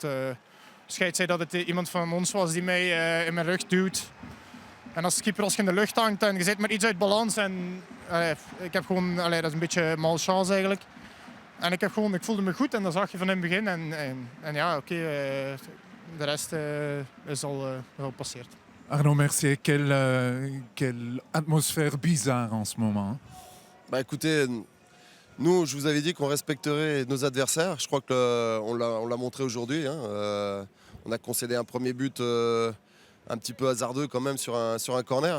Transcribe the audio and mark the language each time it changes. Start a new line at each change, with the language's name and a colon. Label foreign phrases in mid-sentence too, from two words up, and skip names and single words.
Dutch: Scheid zei dat het iemand van ons was die mij in mijn rug duwt. En als keeper, als je in de lucht hangt en je zit met iets uit balans. En ik heb gewoon, dat is een beetje malchance eigenlijk. En ik voelde me goed en dat zag je van in het begin. En ja, oké, de rest is al passeerd.
French: Arnaud Mercier, quelle atmosphère bizarre en ce moment. Bah écoutez, nous, je vous avais dit qu'on respecterait nos adversaires. Je crois qu'on l'a montré aujourd'hui. Hein. On a concédé un premier but un petit peu hasardeux quand même sur un corner.